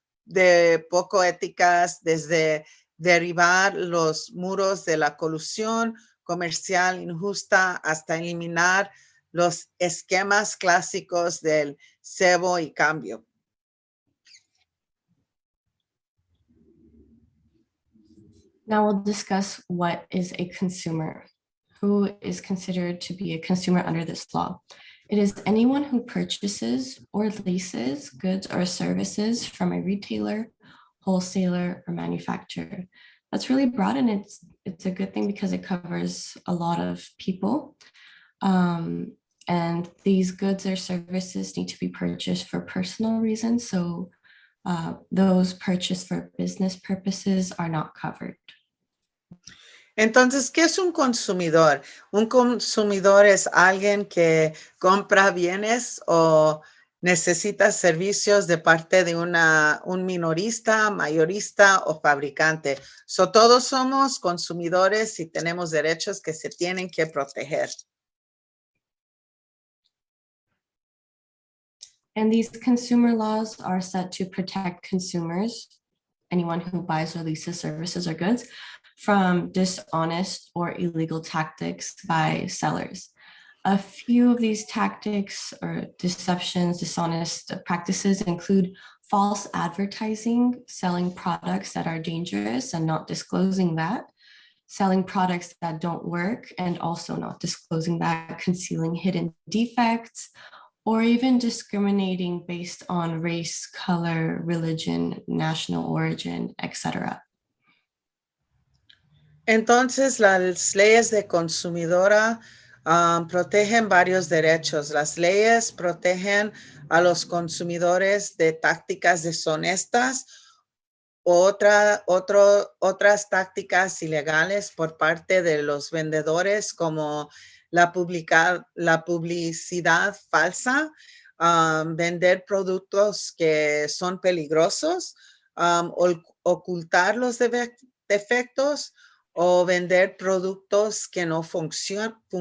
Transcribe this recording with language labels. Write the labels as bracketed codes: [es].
[es] de poco éticas, desde derribar los muros de la colusión comercial injusta hasta eliminar los esquemas clásicos del cebo y cambio. [en] Now we'll discuss what is a consumer. Who is considered to be a consumer under this law? It is anyone who purchases or leases goods or services from a retailer, wholesaler, or manufacturer. That's really broad, and it's a good thing because it covers a lot of people. And these goods or services need to be purchased for personal reasons. So those purchased for business purposes are not covered. [es] Entonces, ¿qué es un consumidor? Un consumidor es alguien que compra bienes o necesita servicios de parte de un minorista, mayorista o fabricante. So, todos somos consumidores y tenemos derechos que se tienen que proteger. [en] And these consumer laws are set to protect consumers, anyone who buys or leases services or goods, from dishonest or illegal tactics by sellers. A few of these tactics or deceptions, dishonest practices include false advertising, selling products that are dangerous and not disclosing that, selling products that don't work and also not disclosing that, concealing hidden defects, or even discriminating based on race, color, religion, national origin, etc. [es] Entonces, las leyes de consumidora protegen varios derechos. Las leyes protegen a los consumidores de tácticas deshonestas, otras tácticas ilegales por parte de los vendedores, como la publicidad falsa, vender productos que son peligrosos, ocultar los defectos, o vender productos que no funcionan,